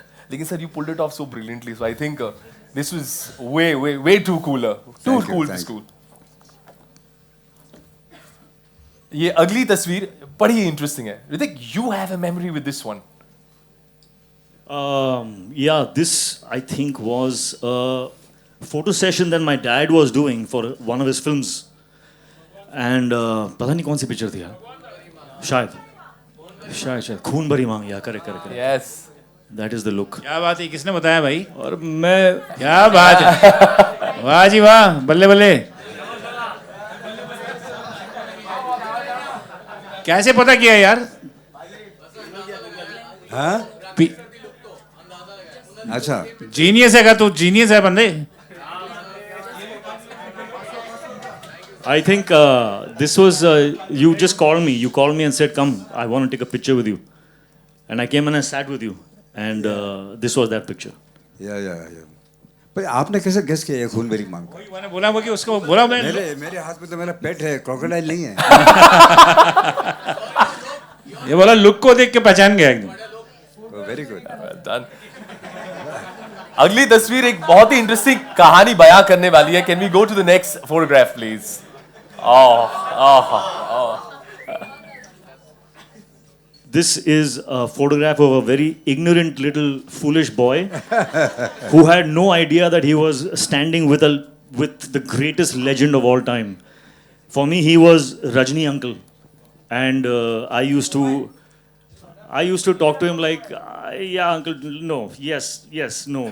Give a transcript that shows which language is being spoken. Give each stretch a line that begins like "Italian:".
English: लेकिन sir you pulled it off so brilliantly. So I think this was way too cooler, to cool this cool.
Hindi: ये अगली तस्वीर बड़ी interesting है.
English: Hrithik, you have a memory with this one. Yeah, this I think was a photo session that my dad was doing for one of his films.
Hindi: And पता नहीं कौन सी picture थी यार, शायद खून भरी मांग, या correct correct,
English: Yes. That is the look.
Hindi: क्या बात है, किसने बताया भाई? और मैं क्या बात है, वाह जी वाह, बल्ले बल्ले. कैसे पता किया यार? हाँ अच्छा जीनियस है का तू, जीनियस है बंदे.
English: I think this was you just called me. You called me and said, "Come, I want to take a picture with you." And I came and I sat with you, and this was that picture.
Hindi: या पर आपने कैसे guess किया ये खून मेरी मांग का? मैंने बोला वो कि उसको बोला मैं. मेरे हाथ में तो मेरा पेट है, क्रोकोडाइल नहीं है. ये बोला लुक को देख के पहचान गया एकदम.
English: Very good. Done.
Hindi: अगली तस्वीर एक बहुत ही इंटरेस्टिंग कहानी बयां करने वाली है.
English: Can we go to the next photograph please? This is a photograph of a very ignorant little foolish boy who had no idea that he was standing with the greatest legend of all time. For me, he was Rajni uncle, and I used to talk to him like, yeah, uncle, no, yes, no.